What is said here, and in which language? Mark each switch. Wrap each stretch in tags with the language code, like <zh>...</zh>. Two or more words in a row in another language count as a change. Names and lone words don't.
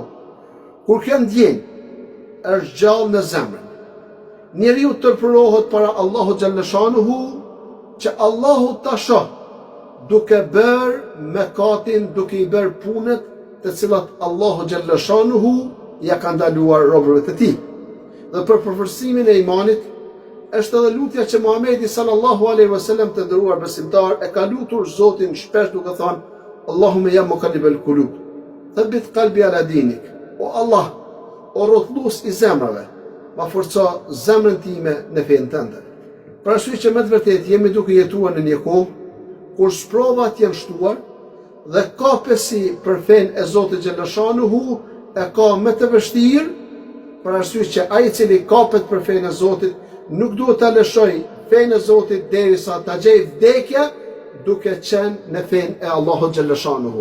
<sq>Kur kjo ndjenjë është gjallë në zemrën, njeriu tërpërohet para Allahu</sq> <ar>جل شأنه</ar> <sq>që Allahu ta shoh duke bërë mëkatin, duke i bërë punët të cilat Allahu</sq> <ar>جل شأنه</ar> <sq>ja ka ndaluar robërve të tij. Dhe për përforcimin e imanit është edhe lutja që Muhamedi</sq> <ar>صلى الله عليه وسلم,</ar> <sq>të nderuar besimtar, e ka lutur Zotin shpesh duke thënë:</sq> <ar>اللهم يا مقلب القلوب ثبت قلبي على دينك.</ar> <sq>O Allah, o rrotullues i zemrave, ma forco zemrën time në fenë tënde. Për arsye që me të vërtetë jemi duke jetuar në një kohë kur sprovat janë shtuar dhe kapesi për fenë e Zotit</sq> <ar>جل شأنه</ar> <sq>e ka më të vështirë, për arsye që ai i cili kapet për fenë e Zotit nuk duhet ta lëshoj fenë e Zotit derisa ta gjej vdekja duke qenë në fenë e Allahut</sq> <ar>جل شأنه.</ar>